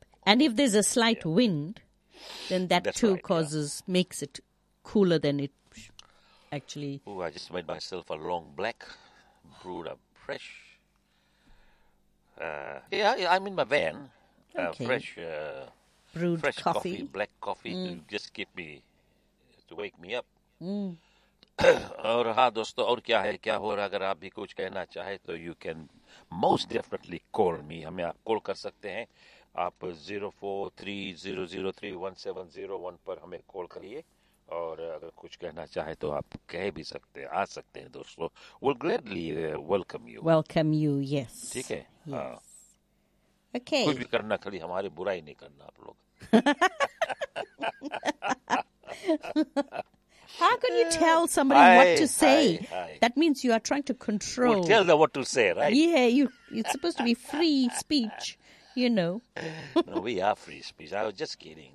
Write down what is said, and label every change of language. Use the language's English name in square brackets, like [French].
[English] And if there's a slight wind, then that makes it cooler than it actually. Oh, I just made myself a long black, brewed a fresh. I'm in my van. Okay. Fresh coffee, black coffee to just keep me, to wake me up. [Hindi] और हा दोस्तो, और क्या है, क्या हो रहा, अगर आप भी कुछ कहना चाहे, तो [English] you can most definitely call me. [Hindi] हमे आप call कर सकते हैं। आप 043-003-1701 पर हमे call करिये। और अगर कुछ कहना चाहे, तो आप कह भी सकते हैं, आ सकते हैं, दोस्तो। [English] We'll gladly welcome you. Welcome you, yes. [Hindi] ठीक है? [English] Okay. [Hindi] कुछ भी करना खड़ी हमारे बुरा ही नहीं करना आप लोग. [English] How can you tell somebody what to say? That means you are trying to control. We'll tell them what to say, right? Yeah, it's supposed to be free speech, you know. No, we are free speech. I was just kidding.